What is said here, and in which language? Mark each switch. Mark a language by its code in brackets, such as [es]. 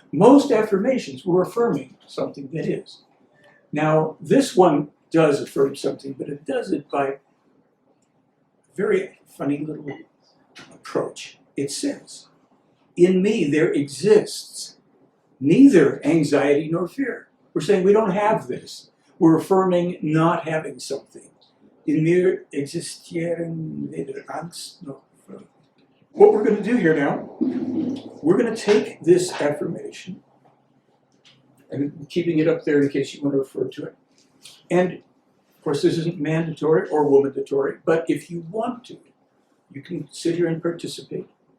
[en] Most affirmations were affirming something that is. Now, this one does affirm something, but it does it by a very funny little approach. It says, in me there exists neither anxiety nor fear. We're saying we don't have this. We're affirming not having something. [de] In mir existieren weder Angst noch Freude. [en] What we're going to do here now, we're going to take this affirmation, and keeping it up there in case you want to refer to it. And of course, this isn't mandatory or womandatory, but if you want to, you can sit here and participate.